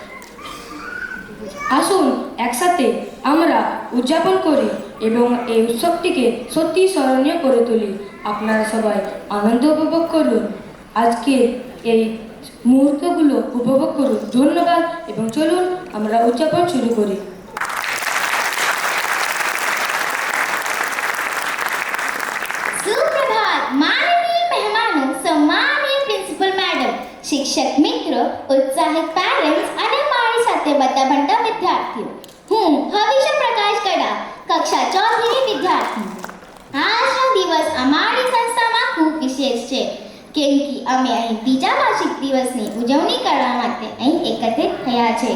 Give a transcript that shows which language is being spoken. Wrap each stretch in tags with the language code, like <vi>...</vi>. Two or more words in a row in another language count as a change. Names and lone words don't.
<bn>আসুন একসাথে আমরা উদযাপন করি এবং এই উৎসবটিকে সত্যি স্মরণীয় করে তুলি। আপনারা সবাই আনন্দ উপভোগ করুন, আজকে এই মুহূর্তগুলো উপভোগ করুন। ধন্যবাদ এবং চলুন আমরা উদযাপন শুরু করি।</bn> <gu>સુપ્રભાત માનનીય મહેમાનો, સન્માનીય</gu> <en>principal madam,</en> <gu>શિક્ષક મિત્ર, ઉત્સાહિત પેરેન્ટ્સ અને મારી સાથે બધા ભણતા વિદ્યાર્થીઓ. હું હવીશ પ્રકાશ કડા, કક્ષા 4 ની વિદ્યાર્થી. આજનો દિવસ અમારી સંસ્થામાં ખૂબ વિશેષ છે કેમ કે અમે અહીં બીજા વાર્ષિક દિવસની ઉજવણી કરવા માટે અહીં એકત્રિત થયા છે.</gu>